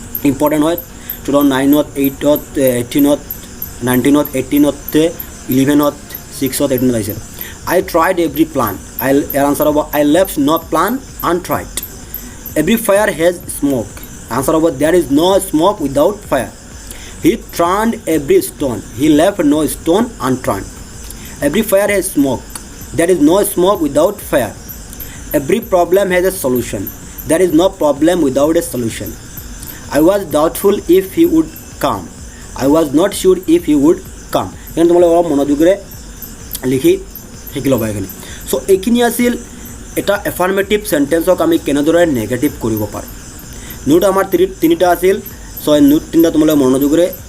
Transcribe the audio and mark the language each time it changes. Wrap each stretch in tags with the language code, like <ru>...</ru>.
<as>Important হয় 2009ত 8ত 18ত 19ত 18ত 11ত 6ত 18ত আহিছিল</as> <en>I tried every plan</en> <as>ইয়াৰ answer হ'ব</as> <en>I left no plan untried every fire has smoke</en> <as>answer হ'ব</as> <en>There is no smoke without fire he turned every stone he left no stone unturned every fire has smoke there is no smoke without fire Every problem has a solution. There is no problem without a solution. I was doubtful if he would come. I was not sure if he would come.</en> <as>এখানে তোমালোকে অলপ মনোযোগেৰে লিখি শিকি ল'বা এইখিনি চ' এইখিনি আছিল এটা এফাৰ্মেটিভ চেণ্টেঞ্চক আমি কেনেদৰে নেগেটিভ কৰিব পাৰোঁ নোট আমাৰ তিনিটা আছিল চ' নোট তিনিটা তোমালোকে মনোযোগেৰে</as>